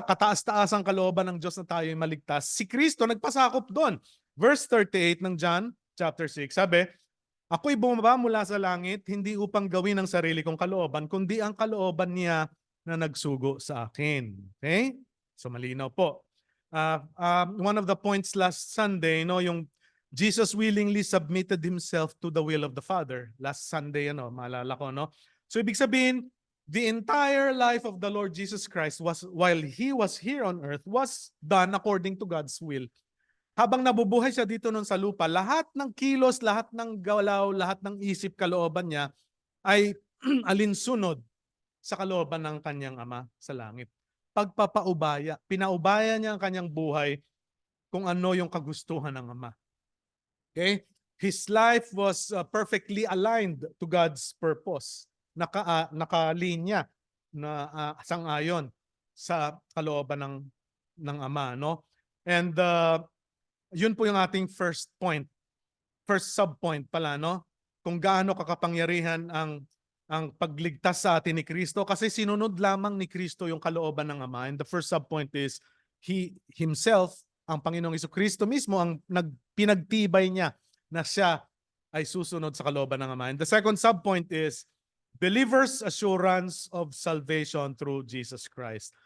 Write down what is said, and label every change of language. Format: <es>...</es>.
<tl>Kataas-taas ang kalooban ng Diyos na tayo ay maligtas. Si Kristo nagpasakop doon. Verse 38 ng John chapter 6, sabi, ako'y bumaba mula sa langit, hindi upang gawin ang sarili kong kalooban, kundi ang kalooban niya na nagsugo sa akin. Okay? So malinaw po.</tl> <en>One of the points last Sunday, yung Jesus willingly submitted Himself to the will of the Father. Last Sunday,</en> <tl>maalala ko,</tl> <en>no? So</en> <tl>ibig sabihin,</tl> <en>the entire life of the Lord Jesus Christ while He was here on earth was done according to God's will.</en> <tl>Habang nabubuhay siya dito nun sa lupa, lahat ng kilos, lahat ng galaw, lahat ng isip, kalooban niya ay alinsunod sa kalooban ng kanyang Ama sa langit. Pagpapaubaya, pinaubaya niya ang kanyang buhay kung ano yung kagustuhan ng Ama.</tl> <en>Okay? His life was perfectly aligned to God's purpose.</en> <tl>Nakalinya na sangayon sa kalooban ng Ama, no? And yun po yung ating first point. First subpoint pala, no? Kung gaano kakapangyarihan ang pagligtas sa atin ni Kristo kasi sinunod lamang ni Kristo yung kalooban ng Ama.</tl> <en>And the first subpoint is He Himself,</en> <tl>ang Panginoong Jesucristo mismo, ang pinagtibay niya na siya ay susunod sa kalooban ng Ama.</tl> <en>And the second subpoint is believers' assurance of salvation through Jesus Christ.</en>